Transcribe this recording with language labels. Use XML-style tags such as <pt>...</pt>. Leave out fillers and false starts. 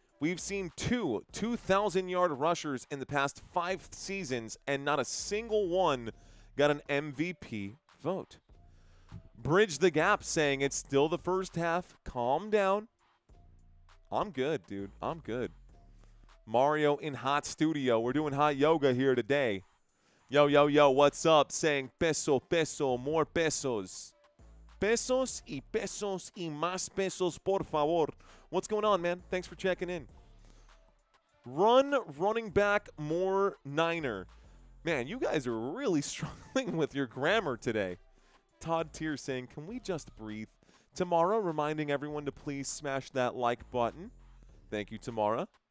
<en>We've seen 2 2,000-yard rushers in the past 5 seasons, and not a single one got an MVP vote. Bridge the Gap saying it's still the first half. Calm down. I'm good, dude. I'm good. Mario in hot studio. We're doing hot yoga here today. Yo, yo, yo, what's up? Saying peso, peso, more pesos.</en> <es>Pesos y más pesos, por favor.</es> <en>What's going on, man? Thanks for checking in. Running back, more Niner. Man, you guys are really struggling with your grammar today. Todd Tier saying, can we just breathe? Tamara reminding everyone to please smash that like button. Thank you, Tamara.</en>